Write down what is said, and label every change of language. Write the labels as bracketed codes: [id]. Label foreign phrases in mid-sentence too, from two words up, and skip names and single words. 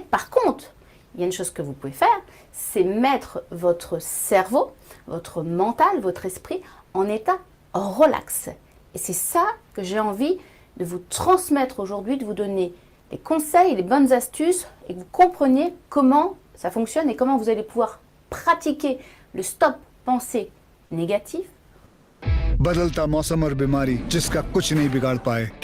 [fr] Par contre, il y a une chose que vous pouvez faire, c'est mettre votre cerveau, votre mental, votre esprit en état relax. Et c'est ça que j'ai envie de vous transmettre aujourd'hui, de vous donner les conseils, les bonnes astuces et que vous compreniez comment ça fonctionne et comment vous allez pouvoir pratiquer le stop pensée négative. [hi] बदलता मौसम और बीमारी जिसका कुछ नहीं बिगाड़ पाए।